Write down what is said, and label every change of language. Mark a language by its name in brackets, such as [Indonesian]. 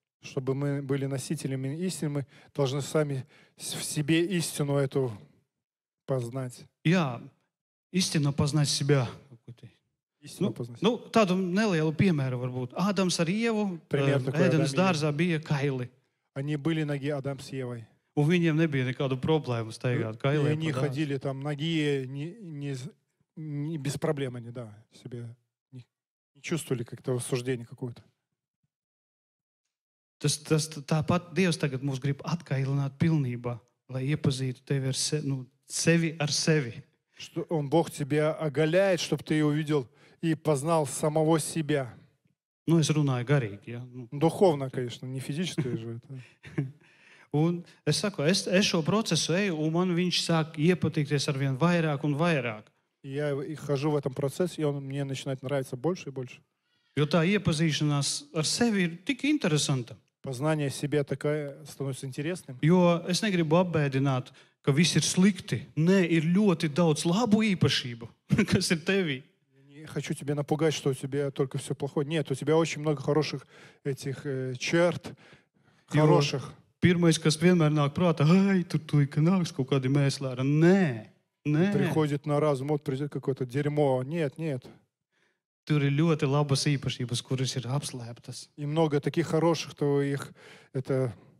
[Russian] Чтобы мы были носителями истины, мы должны сами в себе истину эту познать. [Latvian] Jā, īstenībā paznāt sevi. [Russian] Истину познать. [Latvian] Tādu nelielu piemēru varbūt. Ādams ar Ievu [Russian] Пример такой, [Latvian] ēdenes [Russian] Адам и [Latvian] dārzā bija kaili. [Russian] Они были ноги Адам с Евой. [Latvian] Un viņiem nebija nekādu problēmu staigāt [Russian] И [Latvian] kailē. [Russian] они ходили там ноги без проблем, они, да, себе не чувствовали как-то осуждение какое-то. [Latvian] Tāpat Dievs tagad mūs grib atkailināt pilnībā, lai iepazītu tevi ar sevi ar sevi. [Russian] Что Бог тебя оголяет, чтобы ты увидел и познал самого себя. [Latvian] Es runāju garīgi. Ja? [Russian] Духовно, конечно, не физическое же это. [Latvian] Un es saku, es šo procesu eju, un man viņš sāk iepatikties ar vien vairāk un vairāk. [Russian] Я хожу в этом процессе, и он мне начинает нравиться больше и больше. [Latvian] Jo tā iepazīšanās ar sevi ir tik interesanta. [Russian] Познание себя такое становится интересным. [Latvian] Jo es negribu apbēdināt, ka viss ir slikti. Nē, ir ļoti daudz labu īpašību, kas ir tevī. [Russian] Не хочу тебя напугать, что у тебя только все плохое. Нет, у тебя очень много хороших этих черт, хороших. [Latvian] Pirmais, kas vienmēr nāk prātā, tur ka nāks kaut kādi mēslēri. Nē. [Russian] Приходит на разум, вот придет какое-то дерьмо. Нет. [Latvian] Tur ir ļoti labas īpašības, kuras ir apslēptas. [Russian] И много таких хороших, то их это...